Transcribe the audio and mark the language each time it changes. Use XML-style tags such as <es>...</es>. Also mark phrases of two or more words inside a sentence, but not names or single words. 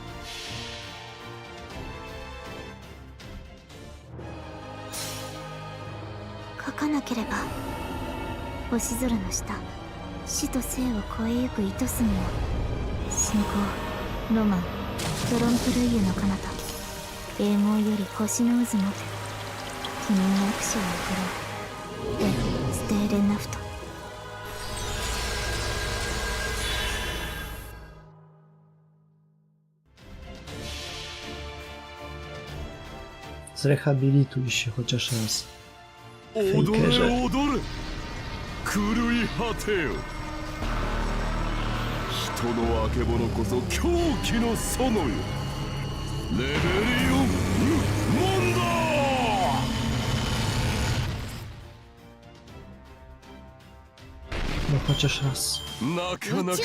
<ja>書かなければ星空の下、死と生を超えゆく糸杉も信仰、ロマン、トロンプルイユの彼方、霊網より星の渦まで君に握手を送ろう。で、ステーレンナフト。</ja> <pl>Zrehabilituj się chociaż raz.</pl> <ja>踊れ踊れ狂い果てよ。人のあけぼのこそ狂気の園よ。レベリオンモンド</ja> <pl>No chociaż raz.</pl> <ja>なかなか</ja>